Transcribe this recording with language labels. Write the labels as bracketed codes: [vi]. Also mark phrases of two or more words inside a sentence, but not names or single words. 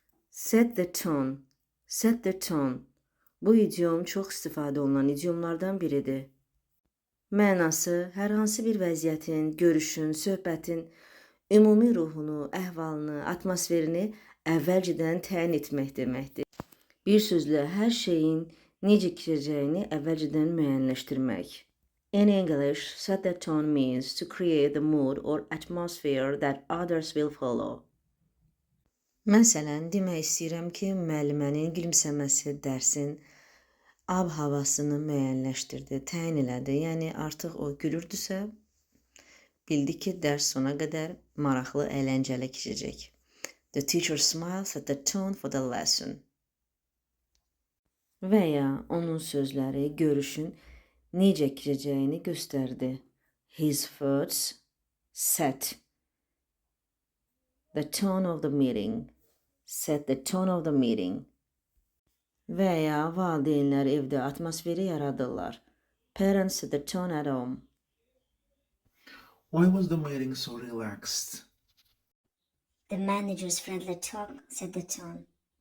[en] Set the tone. Set the tone. [az] Bu idiom çox istifadə olunan idiomlardan biridir. Mənası hər hansı bir vəziyyətin, görüşün, söhbətin ümumi ruhunu, əhvalını, atmosferini əvvəlcədən təyin etmək deməkdir. Bir sözlə hər şeyin necə keçəcəyini əvvəlcədən müəyyənləşdirmək. [en] In English, set the tone means to create the mood or atmosphere that others will follow. [az] Məsələn, demək istəyirəm ki, müəllimənin gülümsəməsi dərsin ab-havasını müəyyənləşdirdi, təyin elədi. Yəni, artıq o gülürdüsə, bildi ki, dərs sona qədər maraqlı, əyləncəli keçəcək. [en] The teacher smiled, set the tone for the lesson. [az] Və ya onun sözləri görüşün necə keçəcəyini göstərdi. [en] His words set the tone of the meeting. Set the tone of the meeting. [az] Və ya valideynlər evdə atmosferi yaradırlar. [en] Parents set the tone at home. Why was the meeting so relaxed? The manager's friendly talk set the tone.